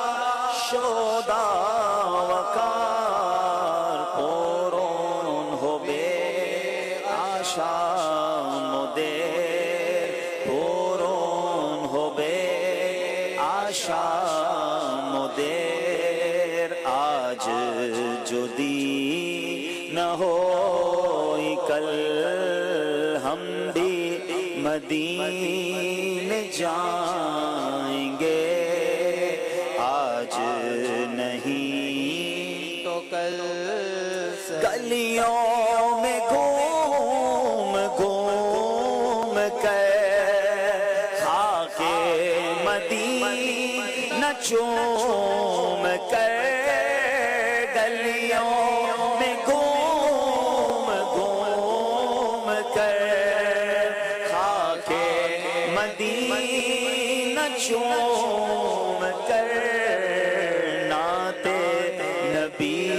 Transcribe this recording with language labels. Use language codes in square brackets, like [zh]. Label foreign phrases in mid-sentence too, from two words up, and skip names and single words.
[bn] সদাকার পূরণ হবে আশা মোদের পূরণ হবে আশা মোদের আজ যদি না হয় কল [ur] ہم بھی مدینے جائیں گے آج نہیں تو کل گلیوں میں گھوم گھوم کر خاک مدینہ چوم کر گلیوں میں گھوم گھوم کر خاک مدینہ چوم کر نعت نبی